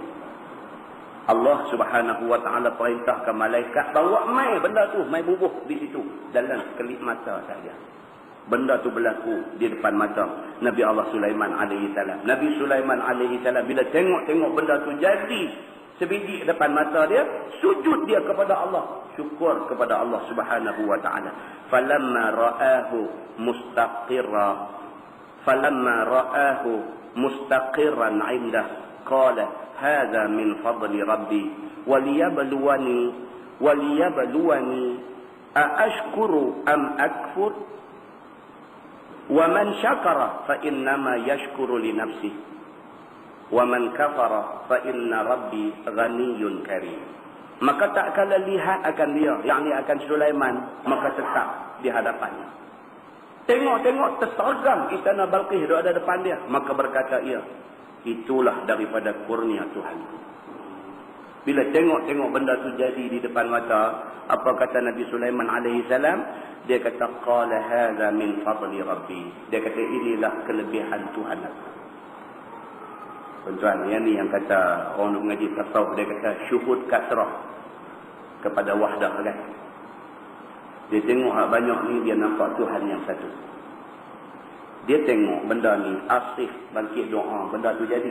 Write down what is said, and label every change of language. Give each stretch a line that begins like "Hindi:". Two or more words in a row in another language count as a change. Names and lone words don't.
Malay: Allah
Arabic: سبحانه وتعالى
Malay: perintahkan malaikat bawa mai benda tu, mai bubuh di situ dalam kelip mata saja. Benda tu berlaku di depan mata Nabi Allah Sulaiman
Arabic: عليه السلام.
Malay: Nabi Sulaiman
Arabic: عليه السلام
Malay: bila tengok benda tu jadi sebiji depan mata dia, sujud dia kepada Allah, syukur kepada Allah
Arabic: سبحانه وتعالى. فلما رآه مستقرا عنده قال هذا من فضل ربي ليبلوني أأشكر أم أكفر ومن شكر فإنما يشكر لنفسه ومن كفر فإن ربي غني كريم.
Malay: Maka tak kala lihat akan dia, yakni akan Sulaiman, maka tetap di hadapannya. Tengok tersergam istana Balqis ada depan dia, maka berkata ia, itulah daripada kurnia Tuhan. Bila tengok benda tu jadi di depan mata, apa kata Nabi Sulaiman
Arabic: عليه السلام?
Malay: Dia kata
Arabic: قال هذا من فضل ربي.
Malay: Dia kata inilah kelebihan Tuhan aku. Tuan-tuan, yang ni yang kata orang mengaji tasawuf, dia kata
Arabic: شهود الكثرة
Malay: kepada wahdah kan. Dia tengok banyak ni, dia nampak Tuhan yang satu. Dia tengok benda ni, Asif bangkit doa, benda tu jadi.